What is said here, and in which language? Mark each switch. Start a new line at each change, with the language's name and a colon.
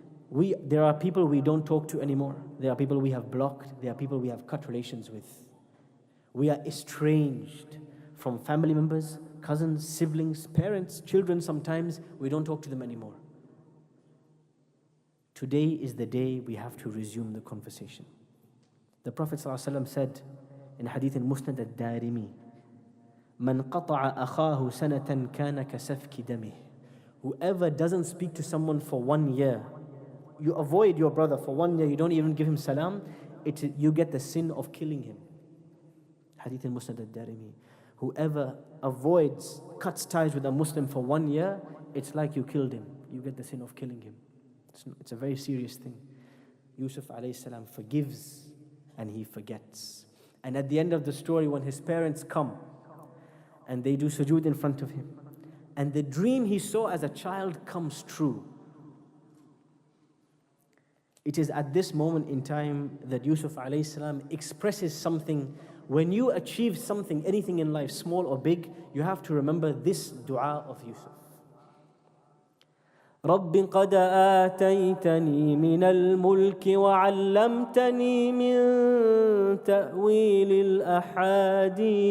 English: There are people we don't talk to anymore. There are people we have blocked. There are people we have cut relations with. We are estranged from family members, cousins, siblings, parents, children sometimes. We don't talk to them anymore. Today is the day we have to resume the conversation. The Prophet ﷺ said in Hadith al-Musnad al-Darimi,
Arabic: مَنْ قَطَعَ أَخَاهُ سَنَةً كَانَ كَسَفْكِ دَمِهِ.
English: Whoever doesn't speak to someone for 1 year, you avoid your brother for 1 year, you don't even give him salam, you get the sin of killing him. Hadith al-Musnad al-Darimi. Whoever cuts ties with a Muslim for 1 year, it's like you killed him. You get the sin of killing him. It's a very serious thing. Yusuf alayhi salam forgives and he forgets. And at the end of the story, when his parents come and they do sujood in front of him, and the dream he saw as a child comes true, it is at this moment in time that Yusuf alayhi salam expresses something. When you achieve something, anything in life, small or big, you have to remember this dua of Yusuf.
Arabic: رب قد آتيتني من الملك وعلمتني من تأويل الأحاديث.